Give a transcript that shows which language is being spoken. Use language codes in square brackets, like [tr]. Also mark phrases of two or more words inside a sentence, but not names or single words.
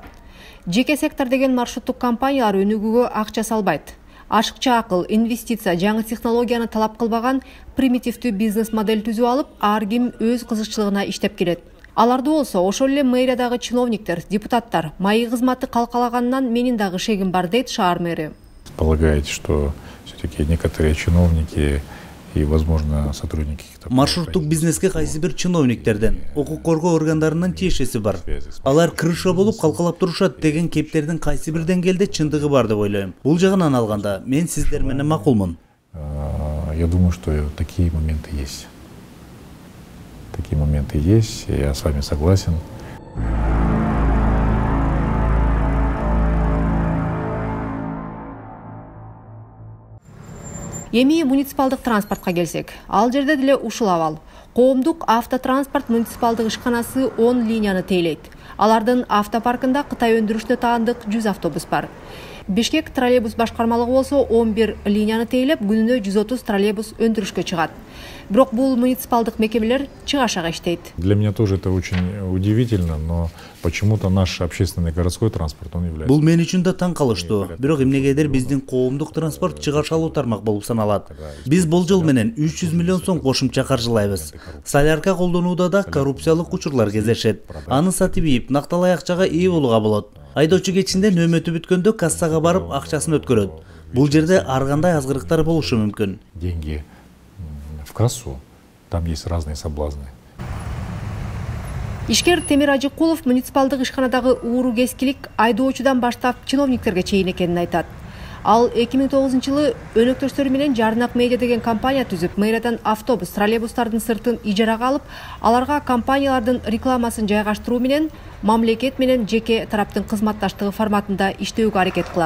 [ky] Жеке сектор деген маршруттук компаниялар өнүгүүгө акча салбайт. Ашыкча акыл, инвестиция, жаңы технологияны талап кылбаган примитивдүү бизнес модель түзүп алып, ар ким өз кызыкчылыгына иштеп келет. Аларды болсо, ошол эле мэриядагы чиновниктер, депутаттар майы кызматы калкалаганынан менин дагы шегим бар, дейт шаар мэри. [ru] Полагаете, что все-таки некоторые чиновники и, возможно, сотрудники [ky] маршруттук бизнеске кайсы бир чиновниктерден, укук коргоо органдарынын тиешеси бар. Алар крыша болуп калкалап турушат деген кептердин кайсы бир деңгээлде чындыгы бар деп ойлойм. Бул жагынан алганда мен сиздер менен макулмун. [ru] Я думаю, что такие моменты есть. Такие моменты есть, я с вами согласен. [ky] Эми муниципалдык транспортко келсек, ал жерде деле ушул абал. Коомдук автотранспорт муниципалдык ишканасы 10 линияны тейлейт. Алардын автопаркында Кытай өндүрүшүнө таандык 100 автобус бар. Бишкек троллейбус башкармалыгы болсо 11 линияны тейлеп, күнүнө 130 троллейбус өндүрүшкө чыгат. Бирок бул муниципалдык мекемелер чыгашага иштейт. [ru] Для меня тоже это очень удивительно, но почему-то наш общественный городской транспорт, он является... [ky] Бул мен үчүн да таң калыштуу. Бирок эмнегедир биздин коомдук транспорт чыгашалуу тармак болуп саналат. Биз болжол менен 300 миллион сом кошумча каржылайбыз. Солярка колдонууда да коррупциялык учурлар кездешет. Аны сатып ийип, накталай акчага ээ болууга болот. Айдоочу кечинде нөөмөтү бүткөндө кассага барып акчасын өткөрөт. бул жерде ар кандай азгырыктар болушу мүмкүн. [ru] Деньги в кассу, там есть разные соблазны. [ky] Ишкер Темир Ажыкулов муниципалдык ишканадагы ууру кескилик айдоочудан баштап чиновниктерге чейин экенин айтат. Ал 2009-жылы өнөктөштөрү менен Жарнак Медиа деген компания түзүп, мэриядан автобус, троллейбустардын сыртын ижарага алып, аларга компаниялардын рекламасын жайгаштыруу менен мамлекет менен жеке тараптын кызматташтыгы форматында иштөөгө аракет кылат.